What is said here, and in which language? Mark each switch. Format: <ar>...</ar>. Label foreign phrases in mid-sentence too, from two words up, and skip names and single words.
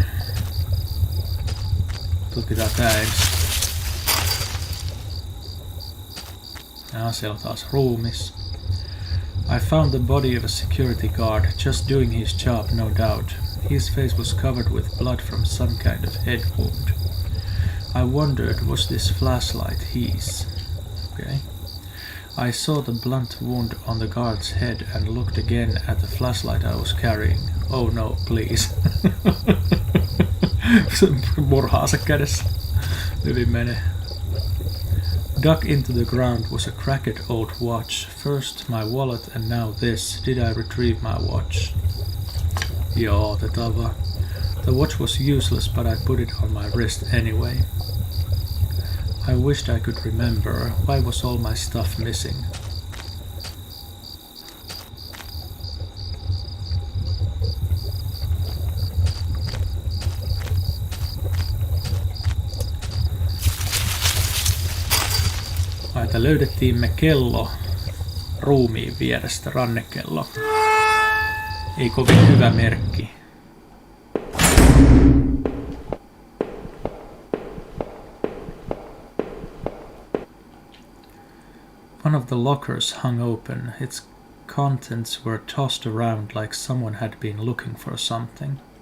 <fi>Tutkitaan tää ensin. Ja siellä on taas ruumis.</fi> <en>I found the body of a security guard, just doing his job, no doubt. His face was covered with blood from some kind of head wound. I wondered, was this flashlight his? Okay. I saw the blunt wound on the guard's head and looked again at the flashlight I was carrying. Oh no, please.</en> <fi>Murhaansa kädessä. Hyvin menee.</fi> <en>Dug into the ground was a cracked old watch. First my wallet and now this. Did I retrieve my watch?</en> <fi>Joo, otetaan vaan.</fi> <en>The watch was useless, but I put it on my wrist anyway. I wished I could remember. Why was all my stuff missing?</en> <fi>Että löydettiin me kello ruumiin vierestä, rannekello. Ei kovin hyvä merkki.</fi> <en>One of the lockers hung open. Its contents were tossed around like someone had been looking for something.</en>